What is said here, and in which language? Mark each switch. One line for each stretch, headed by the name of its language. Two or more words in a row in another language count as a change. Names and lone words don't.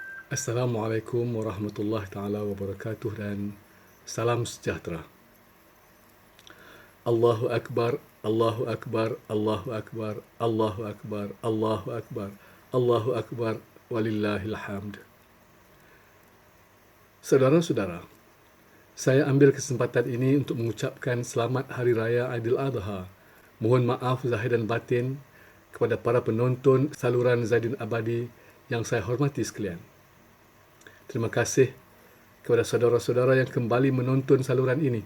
Arabic: السلام عليكم ورحمة الله تعالى وبركاته dan salam sejahtera. الله أكبر، الله أكبر، الله أكبر، الله أكبر، الله أكبر، الله أكبر، ولله الحمد.
Malay: Saudara-saudara, saya ambil kesempatan ini untuk mengucapkan selamat Hari Raya Aidiladha. Mohon maaf zahir dan batin kepada para penonton saluran Zaidin Abadi yang saya hormati sekalian. Terima kasih kepada saudara-saudara yang kembali menonton saluran ini.